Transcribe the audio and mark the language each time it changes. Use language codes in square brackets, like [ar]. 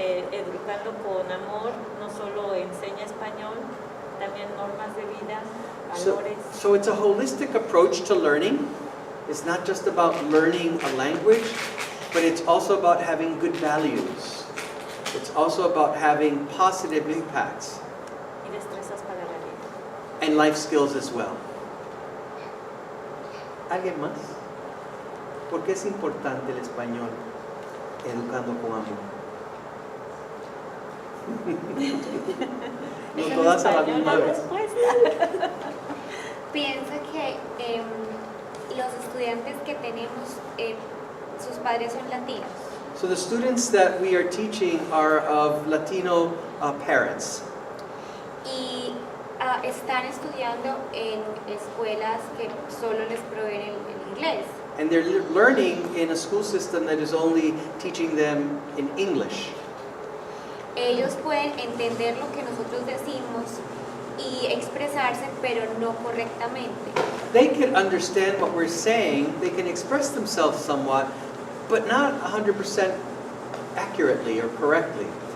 [es] Educando con Amor no solo enseña español, también normas de vida, valores. [en] So it's a holistic approach to learning. It's not just about learning a language, but it's also about having good values. It's also about having positive impacts. [es] Y destrezas para la vida. [en] And life skills as well. [es] ¿Alguien más? ¿Por qué es importante el español educando con amor? No todas a la misma vez. Pienso que los estudiantes que tenemos, sus padres son latinos. [en] So the students that we are teaching are of Latino parents. [es] Y están estudiando en escuelas que solo les proveen el inglés. [en] And they're learning in a school system that is only teaching them in English. [es] Ellos pueden entender lo que nosotros decimos y expresarse, pero no correctamente. [en] They can understand what we're saying, they can express themselves somewhat, but not 100% accurately or correctly.